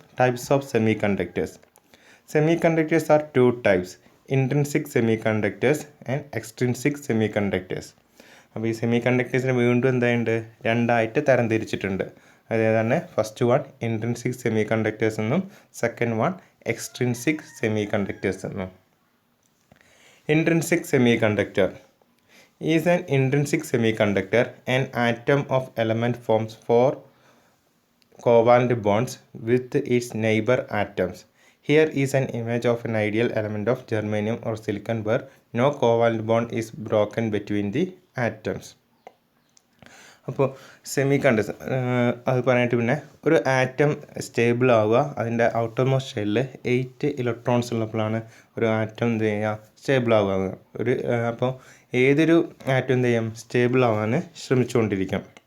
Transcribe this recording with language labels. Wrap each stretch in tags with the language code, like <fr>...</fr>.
<en>Types of semiconductors. Semiconductors are two types: intrinsic semiconductors and extrinsic semiconductors.</en> <ml>അപ്പോൾ ഈ semi കണ്ടക്ടേഴ്സിനെ വീണ്ടും എന്തായുണ്ട്, രണ്ടായിട്ട് തരംതിരിച്ചിട്ടുണ്ട്. അതേതാണ് first one intrinsic semi conductors എന്നും second one extrinsic semi conductors എന്നും. Intrinsic semi conductor</ml> <en>is an intrinsic semiconductor. An atom of element forms four covalent bonds with its neighbor atoms. Here is an image of an ideal element of germanium or silicon where no covalent bond is broken between the atoms.</en> <ml>അപ്പോൾ semi conductor അത് പറയാനായിട്ട് പിന്നെ ഒരു atom stable ആവുക, അതിൻ്റെ outer most ഷെല്ലിൽ 8 electrons ഉള്ളപ്പോഴാണ് ഒരു atom എന്ത് ചെയ്യുക, സ്റ്റേബിൾ ആവുക. അപ്പോൾ ഏതൊരു ആറ്റം എന്ത് ചെയ്യും, സ്റ്റേബിൾ ആവാൻ ശ്രമിച്ചുകൊണ്ടിരിക്കും.</ml>